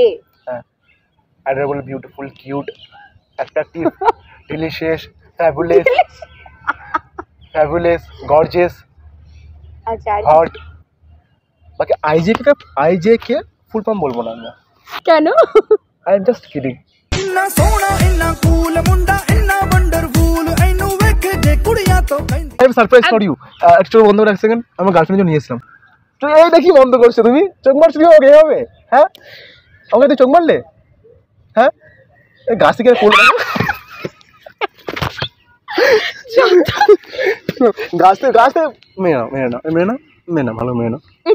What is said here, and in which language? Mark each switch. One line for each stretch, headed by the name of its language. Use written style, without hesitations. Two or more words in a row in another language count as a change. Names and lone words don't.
English: হ্যাঁ, adorable, beautiful, cute, attractive, delicious, fabulous, gorgeous,
Bangla: আচ্ছা, হট। বাকি আইজে কে
English: full form
Bangla: বলবো না আমরা। কেন?
English: I am just kidding.
Punjabi: ਇੰਨਾ ਸੋਹਣਾ ਇੰਨਾ ਕੂਲ ਮੁੰਡਾ ਇੰਨਾ ਵੰਡਰਫੁਲ ਇਹਨੂੰ ਵੇਖ ਜੇ ਕੁੜੀਆਂ ਤੋਂ ਕਹਿੰਦੀ।
English: I am surprise for you.
Bangla: একটু বন্ধ করে 1 সেকেন্ড, আমার গার্লফ্রেন্ডের জন্য নিয়েছিলাম। তো এই দেখি বন্ধ করছো তুমি, চোখ মারছো তুমি আমাকে এভাবে? হ্যাঁ, আমাকে তুই চোখ মারলে? হ্যাঁ, এই গাছ থেকে পড়লো, গাছতে মেয়ে না ভালো মেয়ে না।